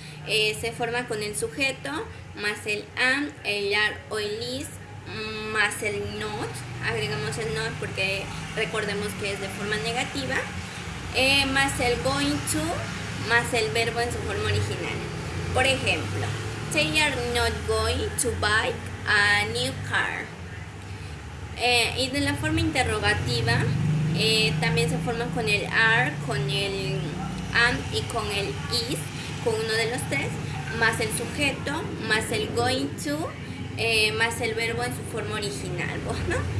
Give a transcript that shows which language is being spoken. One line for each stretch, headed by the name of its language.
Spanish: se forma con el sujeto, más el am, el are o el is, más el not. Agregamos el not porque recordemos que es de forma negativa, más el going to, más el verbo en su forma original. Por ejemplo,
English: they are not going to buy a new car.
Spanish: Y de la forma interrogativa también se forman con el are, con el am y con el is, con uno de los tres, más el sujeto, más el going to, más el verbo en su forma original, ¿no?